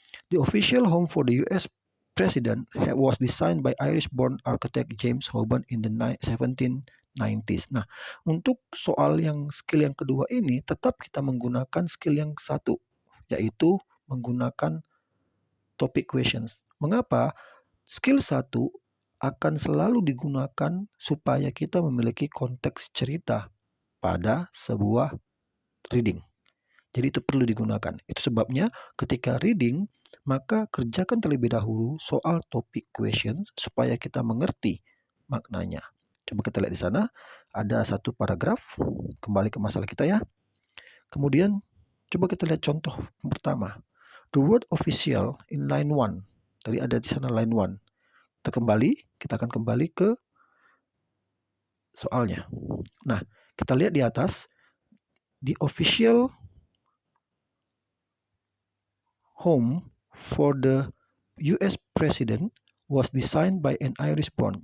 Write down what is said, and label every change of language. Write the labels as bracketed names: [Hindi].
[English] The official home for the US president was designed by Irish-born architect James Hoban in the 1790s. [Indonesian] Nah, untuk soal yang skill yang kedua ini tetap kita menggunakan skill yang satu, yaitu menggunakan topic questions. Mengapa? Skill satu akan selalu digunakan supaya kita memiliki konteks cerita pada sebuah reading. Jadi itu perlu digunakan. Itu sebabnya ketika reading, maka kerjakan terlebih dahulu soal topic question supaya kita mengerti maknanya. Coba kita lihat di sana, ada satu paragraf. Kembali ke masalah kita ya. Kemudian coba kita lihat contoh pertama. [English] The word official in line 1. [Indonesian] Tadi ada di sana line 1. Kita akan kembali ke soalnya. Nah, kita lihat di atas. [English] The official home for the US president was designed by an Irish-born.